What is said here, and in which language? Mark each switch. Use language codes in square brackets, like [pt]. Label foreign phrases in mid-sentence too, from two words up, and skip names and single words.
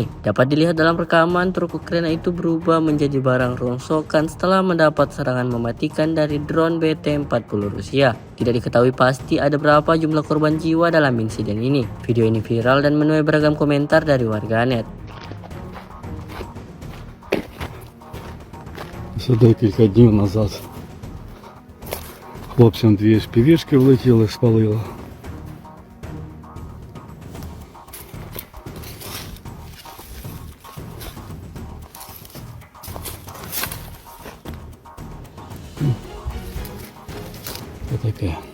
[id] Dapat dilihat dalam rekaman, truk Ukraina itu berubah menjadi barang rongsokan setelah mendapat serangan mematikan dari drone BT-40 Rusia. Tidak diketahui pasti ada berapa jumlah korban jiwa dalam insiden ini. Video ini viral dan menuai beragam komentar dari warganet. [uk] Це декілька днів назад хлопцям дві FPV-шки влетіли, спалили. Це таке.